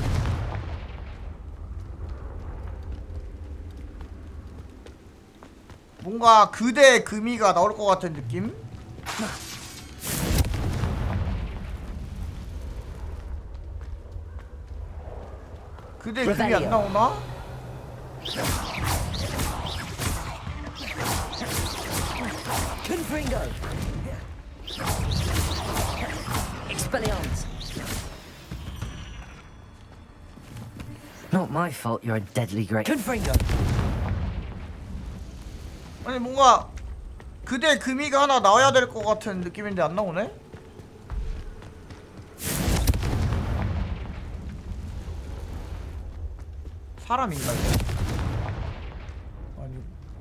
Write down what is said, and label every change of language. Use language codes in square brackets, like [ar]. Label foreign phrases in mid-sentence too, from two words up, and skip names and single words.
[ko] 뭔가 그대 금이가 나올 것 같은 느낌? 그대 금이 안 나오나? [en] Confringo. Expelliarmus. Not my fault you're a deadly great. Confringo. [ko] 아니 뭔가 그대 금이가 하나 나와야 될 것 같은 느낌인데 안 나오네? 사람인가 이거? 아니